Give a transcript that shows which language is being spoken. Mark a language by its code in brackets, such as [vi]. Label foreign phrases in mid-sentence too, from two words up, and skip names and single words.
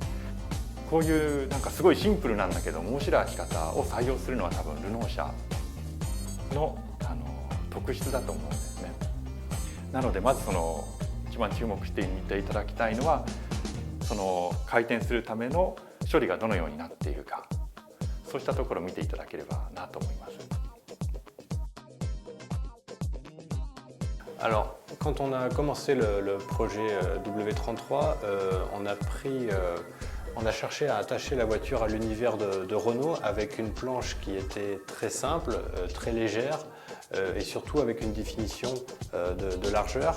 [ja] こういうなんかすごいシンプルなんだけど面白い開き方を採用するのは多分ルノー社の特質だと思うんですね。なのでまずその一番注目してみていただきたいのは、その回転するための処理がどのようになっているか、そうしたところを見ていただければなと思います。 [fr] Alors, quand on a commencé le projet W33, on a cherché à attacher la voiture à l'univers de Renault avec une planche qui était très simple, très légère et surtout avec une définition de largeur.